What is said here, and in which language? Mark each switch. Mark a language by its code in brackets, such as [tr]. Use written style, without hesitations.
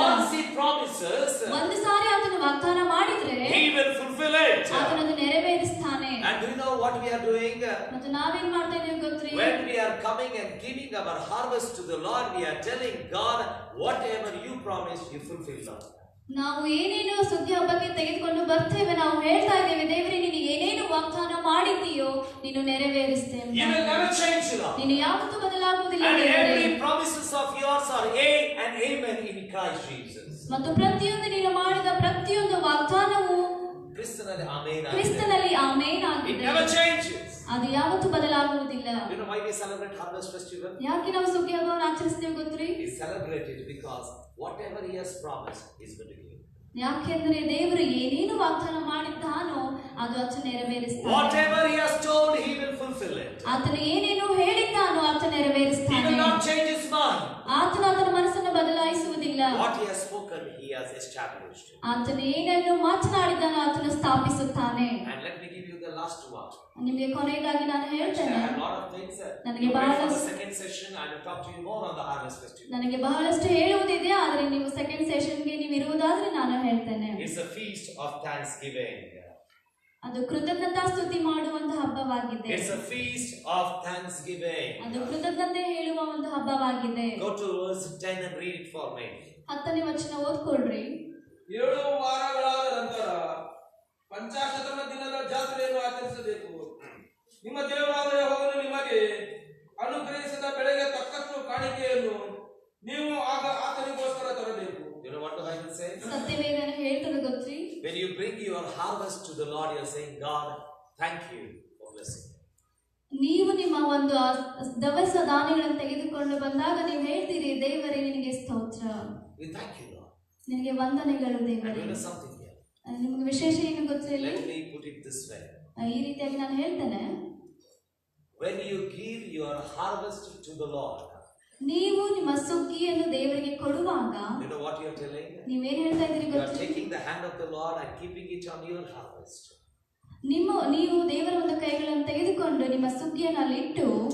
[en] Once he promises, [kn] ಒಂದು ಸಾರಿ ಆತನು ವಾಗ್ದಾನ ಮಾಡಿದ್ರೆ [en] he will fulfill it. [kn] ಆತನು ಅದು ನೆರವೇರಿಸ್ತಾನೆ. [en] And do you know what we are doing? [kn] ಮತ್ತು ನಾವೇನ್ ಮಾಡ್ತಾ ಇದ್ದೇವೆ ಗೊತ್ತ್ರಿ? [en] When we are coming and giving our harvest to the Lord, we are telling God, whatever you promised, you fulfill, Lord. [kn] ನಾವು ಏನೇನು ಸುಗ್ಗಿ ಹಬ್ಬಕ್ಕೆ ತೆಗೆದುಕೊಂಡು ಬರ್ತೇವೆ, ನಾವು ಹೇಳ್ತಾ ಇದ್ದೇವೆ, ದೇವರೇ ನೀನು ಏನೇನು ವಾಗ್ದಾನ ಮಾಡಿದ್ದೀಯೋ ನೀನು ನೆರವೇರಿಸ್ತೇನೆ. [en] You will never change, Lord. [kn] ನೀನು ಯಾವತ್ತೂ ಬದಲಾಗುವುದಿಲ್ಲ [en] And [kn] ದೇವರೇ. [en] every promises of yours are yea and amen in Christ Jesus. [kn] ಮತ್ತು ಪ್ರತಿಯೊಂದು ನೀನು ಮಾಡಿದ ಪ್ರತಿಯೊಂದು ವಾಗ್ದಾನವು ಕ್ರಿಸ್ತನಲ್ಲಿ ಆಮೇನ್ ಆಗಿದೆ. ಕ್ರಿಸ್ತನಲ್ಲಿ ಆಮೇನ್ [en] It [kn] ಆಗಿದೆ. [en] never changes. [kn] ಅದು ಯಾವತ್ತೂ ಬದಲಾಗುವುದಿಲ್ಲ. [en] You know why we celebrate Harvest Festival? [kn] ಯಾಕೆ ನಾವು ಸುಗ್ಗಿ ಹಬ್ಬವನ್ನು ಆಚರಿಸ್ತೇವೆ ಗೊತ್ತ್ರಿ? [en] We celebrate it because whatever He has promised, He is going to give. [kn] ಯಾಕೆಂದ್ರೆ ದೇವರು ಏನೇನು ವಾಗ್ದಾನ ಮಾಡಿದ್ದಾನೋ ಅದು ಆತನು ನೆರವೇರಿಸ್ತಾನೆ. [en] Whatever He has told, He will fulfill it. [kn] ಆತನು ಏನೇನು ಹೇಳಿದ್ದಾನೋ ಆತನು [en] He [kn] ನೆರವೇರಿಸ್ತಾನೆ. [en] will not change His mind. [kn] ಆತನು ಆತನ ಮನಸ್ಸನ್ನು ಬದಲಾಯಿಸುವುದಿಲ್ಲ. [en] What He has spoken, He has established. [kn] ಆತನು ಏನನ್ನು ಮಾತನಾಡಿದ್ದಾನೋ ಆತನು ಸ್ಥಾಪಿಸುತ್ತಾನೆ. [en] And let me give you the last one. [kn] ನಿಮಗೆ ಕೊನೆಯದಾಗಿ ನಾನು [en] I [kn] ಹೇಳ್ತೇನೆ, [en] have a lot of things. [kn] ನನಗೆ [en] You wait for the [kn] ಬಹಳಷ್ಟು [en] second session. I will talk to you more on the Harvest Festival. [kn] ನನಗೆ ಬಹಳಷ್ಟು ಹೇಳುವುದಿದೆ, ಆದರೆ ನೀವು ಸೆಕೆಂಡ್ ಸೆಷನ್ಗೆ ನೀವು ಇರುವುದಾದ್ರೆ ನಾನು ಹೇಳ್ತೇನೆ. [en] It's a feast of thanksgiving. [kn] ಅದು ಕೃತಜ್ಞತಾ ಸ್ತುತಿ ಮಾಡುವಂತ ಹಬ್ಬವಾಗಿದೆ. [en] It's a feast of thanksgiving. [kn] ಅದು ಕೃತಜ್ಞತೆ ಹೇಳುವ ಒಂದು ಹಬ್ಬವಾಗಿದೆ. [en] Go to verse 10 and read it for me. [kn] 10ನೇ ವಚನ ಓದ್ಕೊಳ್ರಿ. 7 ವಾರಗಳಾದ ನಂತರ ಪಂಚಾಶತಮ ದಿನದ ಜಾತ್ರೆಯನ್ನು ಆಚರಿಸಬೇಕು. ನಿಮ್ಮ ದೇವರಾದ ಯೆಹೋವನು ನಿಮಗೆ ಅನುಗ್ರಹಿಸಿದ ಬೆಳೆಗೆ ತಕ್ಕಷ್ಟು ಕಾಣಿಕೆಯನ್ನು ನೀವು ಆಗ ಆತನಿಗೋಸ್ಕರ ತರಬೇಕು. [en] You know what the Bible says? [kn] ಸತ್ಯವೇದನ ಹೇಳ್ತದೆ ಗೊತ್ತ್ರಿ? [en] When you bring your harvest to the Lord, you are saying, God, thank you for blessing. [kn] ನೀವು ನಿಮ್ಮ ಒಂದು ದವಸ ಧಾನ್ಯಗಳನ್ನು ತೆಗೆದುಕೊಂಡು ಬಂದಾಗ ನೀವು ಹೇಳ್ತೀರಿ, ದೇವರೇ ನಿನಗೆ ಸ್ತೋತ್ರ, [en] We thank you, Lord. [kn] ನಿನಗೆ ವಂದನೆಗಳು [en] And [kn] ದೇವರೇ. [en] you know something here. [kn] ನಿಮಗೆ ವಿಶೇಷ ಏನು ಗೊತ್ತಿಲ್ಲ? [en] Let me put it this way. [kn] ಈ ರೀತಿಯಾಗಿ ನಾನು ಹೇಳ್ತೇನೆ, [en] When you give your harvest to the Lord, [kn] ನೀವು ನಿಮ್ಮ ಸುಗ್ಗಿಯನ್ನು ದೇವರಿಗೆ ಕೊಡುವಾಗ [en] you know what you are telling? [kn] ನೀವೇನ್ ಹೇಳ್ತಾ ಇದ್ದೀರಿ [en] You are [kn] ಗೊತ್ತಾ? [en] taking the hand of the Lord and keeping it on your harvest. [kn] ನೀವು ದೇವರ ಒಂದು ಕೈಗಳನ್ನು ತೆಗೆದುಕೊಂಡು ನಿಮ್ಮ ಸುಗ್ಗಿಯನ್ನು ಅಲ್ಲಿಟ್ಟು